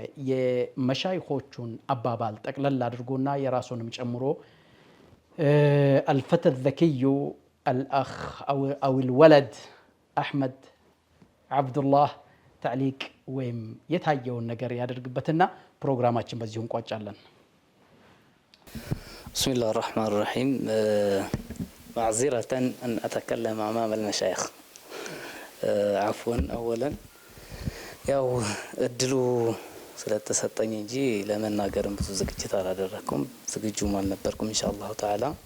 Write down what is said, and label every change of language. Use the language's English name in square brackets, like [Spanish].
[Amharic] የመሻይኾቹን አባባል ጠቅለል አድርጎና የራሱንም ጨምሮ [Arabic] الفتى الذكي الأخ أو الولد أحمد عبد الله تعليق [Amharic] ወይም የታየውን ነገር ያደርግበትና ፕሮግራማችን በዚሁ እንቋጫለን። [Arabic] بسم الله الرحمن الرحيم. معذرة أن أتكلم أمام المشايخ. عفوا أولا [Amharic] ያው እድሉ ስለተሰጠኝ እንጂ ለመናገርም ብዙ ዝግጅት አላደረኩም፣ ዝግጁም አልነበርኩም። ኢንሻአላህ ተዓላ